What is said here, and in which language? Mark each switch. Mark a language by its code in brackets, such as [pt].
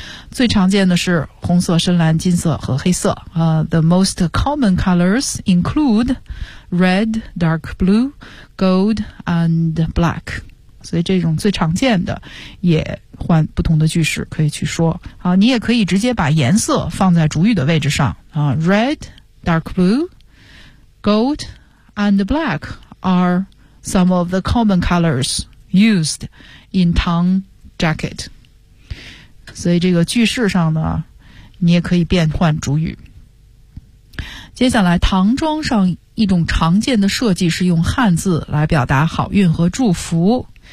[zh] 最常见的是红色、深蓝、金色和黑色。 [en] The most common colors include red, dark blue, gold, and black. [zh] 所以这种最常见的也换不同的句式可以去说。好，你也可以直接把颜色放在主语的位置上啊。 [en] Red, dark blue, gold, and black are some of the common colors used in Tang jacket. [zh] 所以这个句式上呢，你也可以变换主语。接下来，唐装上一种常见的设计是用汉字来表达好运和祝福。